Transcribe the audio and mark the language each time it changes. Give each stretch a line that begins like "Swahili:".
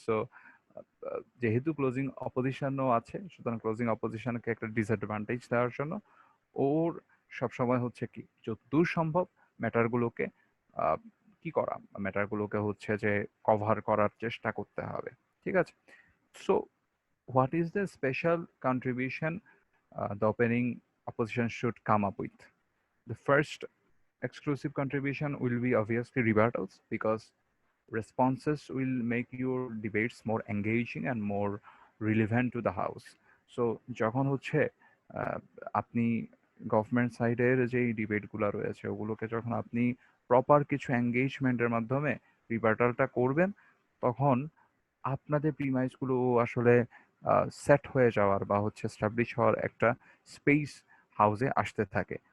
Bangla: So, যেহেতু closing অপোজিশনও আছে, সুতরাং ক্লোজিং অপোজিশনকে একটা ডিসঅ্যাডভান্টেজ দেওয়ার জন্য ওর সবসময় হচ্ছে কি যতদূর সম্ভব ম্যাটারগুলোকে কি করা, ম্যাটারগুলোকে হচ্ছে যে কভার করার চেষ্টা করতে হবে, ঠিক আছে?
English: So what is the special contribution the opening opposition should come up with? The first exclusive contribution will be obviously rebuttals, because responses will make your debates more engaging and more relevant to the house.
Bangla: So যখন হচ্ছে আপনি government সাইডের যেই ডিবেটগুলো রয়েছে ওগুলোকে যখন আপনি proper কিছু এঙ্গেজমেন্টের মাধ্যমে রিবার্টালটা করবেন, তখন আপনাদের প্রিমাইসগুলো আসলে সেট হয়ে যাওয়ার বা হচ্ছে এস্টাবলিশ হওয়ার একটা স্পেস হাউসে আসতে থাকে।